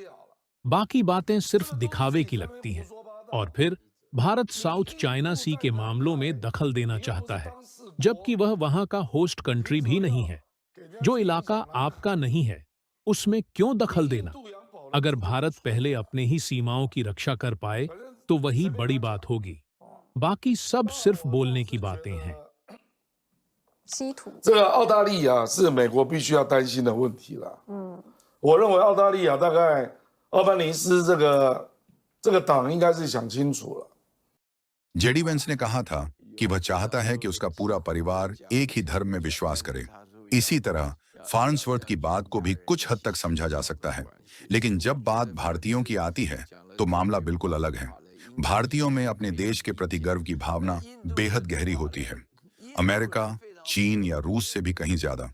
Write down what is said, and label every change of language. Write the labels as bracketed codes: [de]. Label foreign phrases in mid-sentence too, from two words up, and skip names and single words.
[hi] बाकी बातें सिर्फ दिखावे की लगती हैं। और फिर भारत साउथ चाइना सी के मामलों में दखल देना चाहता है, जबकि वह वहां का [en] host country [hi] भी नहीं है। जो इलाका आपका नहीं है, उसमें क्यों दखल देना? अगर भारत पहले अपने ही सीमाओं की रक्षा कर पाए तो वही बड़ी बात होगी। बाकी सब सिर्फ बोलने की बातें हैं। [zh] 稀土，这个澳大利亚是美国必须要担心的问题了。我认为澳大利亚大概奥班尼斯这个党应该是想清楚了。 [hi] जेडी वेंस ने कहा था कि वह चाहता है कि उसका पूरा परिवार एक ही धर्म में विश्वास करे। इसी तरह फार्न्सवर्थ की बात को भी कुछ हद तक समझा जा सकता है, लेकिन जब बात भारतीयों की आती है तो मामला बिल्कुल अलग है। भारतीयों में अपने देश के प्रति गर्व की भावना बेहद गहरी होती है, अमेरिका, चीन या रूस से भी कहीं ज्यादा।